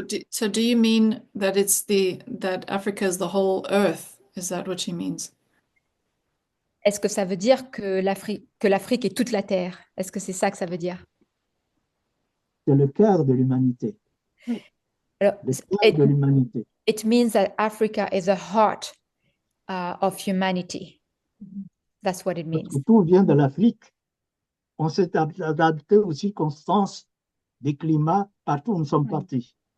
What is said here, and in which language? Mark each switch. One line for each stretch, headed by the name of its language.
English: So do you mean that that Africa is the whole earth? Is that what she means?
French: Est-ce que ça veut dire que l'Afrique est toute la Terre? Est-ce que c'est ça que ça veut dire? C'est le cœur de l'humanité. Alors, Le cœur de l'humanité.
English: It means that Africa is the heart of humanity. That's what it means.
French: Parce que tout vient de l'Afrique. On s'est adapté aux circonstances des climats partout où nous sommes partis.